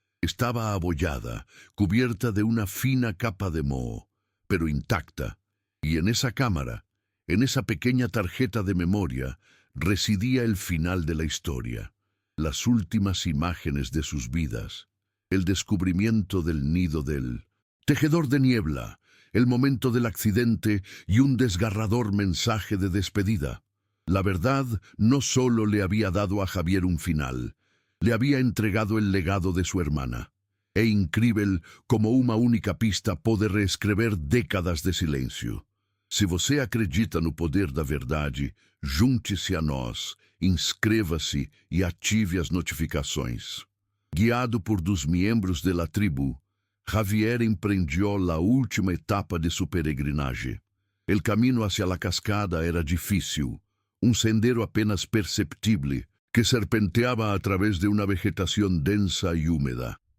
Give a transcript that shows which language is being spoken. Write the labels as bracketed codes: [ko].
[es] Estaba abollada, cubierta de una fina capa de moho, pero intacta, y en esa cámara, en esa pequeña tarjeta de memoria, residía el final de la historia, las últimas imágenes de sus vidas, el descubrimiento del nido del tejedor de niebla, el momento del accidente y un desgarrador mensaje de despedida. La verdad no solo le había dado a Javier un final, le había entregado el legado de su hermana. [pt] É incrível como uma única pista pode reescrever décadas de silêncio. Se você acredita no poder da verdade, junte-se a nós, inscreva-se e ative as notificações. [es] Guiado por dos membros de la tribu, Javier emprendió la última etapa de su peregrinaje. El camino hacia la cascada era difícil, un sendero apenas perceptible que serpenteaba a través de una vegetación densa y húmeda.